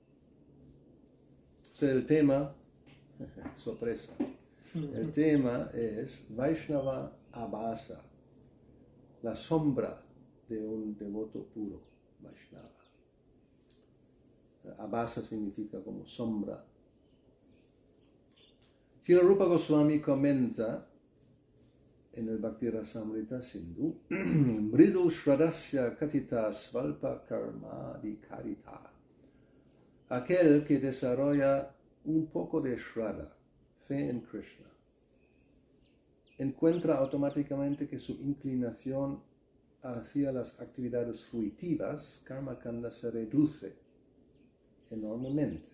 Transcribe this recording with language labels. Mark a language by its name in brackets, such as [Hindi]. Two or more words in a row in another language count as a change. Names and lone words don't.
[Spanish] O sea, el tema, sorpresa, el tema es [Sanskrit] Vaishnava Abhasa, [Spanish] la sombra de un devoto puro, Vaishnava. Abhasa significa como sombra. Srila Rupa Goswami comenta en el Bhakti Rasamrita Sindhu, [Sanskrit] Mridu Shradasya Katita Svalpa Karma Dikarita. [Spanish] Aquel que desarrolla un poco de Shraddha, fe en Krishna, encuentra automáticamente que su inclinación hacia las actividades fruitivas, [Sanskrit] Karma Kanda, [Spanish] se reduce enormemente.